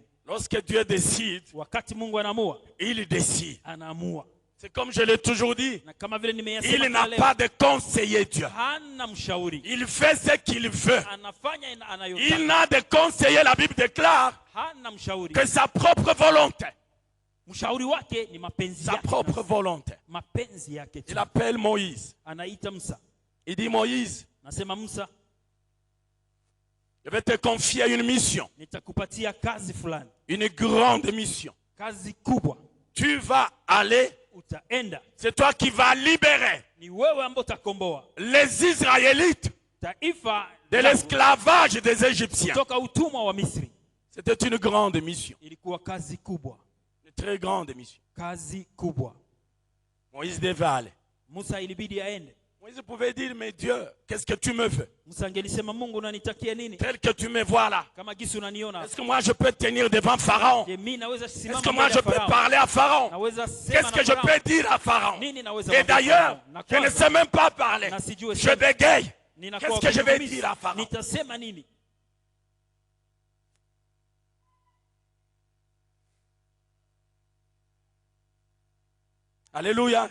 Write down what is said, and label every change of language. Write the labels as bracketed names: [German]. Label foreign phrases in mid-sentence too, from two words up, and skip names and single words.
[French] Lorsque Dieu décide, il décide. C'est comme je l'ai toujours dit, il n'a pas de conseiller Dieu. Il fait ce qu'il veut. Il n'a de conseiller, la Bible déclare, que sa propre volonté. [Swahili] Mshauri wake ni mapenzi [French] sa [Swahili] yake. [French] propre volonté. [Swahili] Mapenzi yake tu. [French] Il appelle Moïse. [Swahili] Anaita Musa. [French] Il dit Moïse, [Swahili] Nasema Musa, [French] je vais te confier une mission. [Swahili] nitakupatia kazi fulani. [French] Une grande mission. [Swahili] Kazi kubwa. [French] Tu vas aller. [Swahili] Utaenda. [French] C'est toi qui vas libérer [Swahili] Ni wewe ambaye utakomboa [French] les Israélites [Swahili] taifa [French] de l'esclavage des Égyptiens. [Swahili] kutoka utumwa wa Misri. [French] C'était une grande mission. [Swahili] Ilikuwa kazi kubwa. [French] Une très grande mission. [Swahili] Kazi kubwa. [French] Moïse devait aller. [Swahili] Musa ilibidi aende. [French] Moïse pouvait dire, mais Dieu, qu'est-ce que tu me veux? [Swahili] Musa angelisema, Mungu unanitakia nini? [French] Tel que tu me vois là. [Swahili] Kama gisi unaniona. [French] Est-ce que moi je peux tenir devant Pharaon? Est-ce que moi je peux parler à Pharaon? Qu'est-ce que je peux dire à Pharaon? Et d'ailleurs, je ne sais même pas parler. Je bégaye. Qu'est-ce que je vais dire à Pharaon? Alléluia.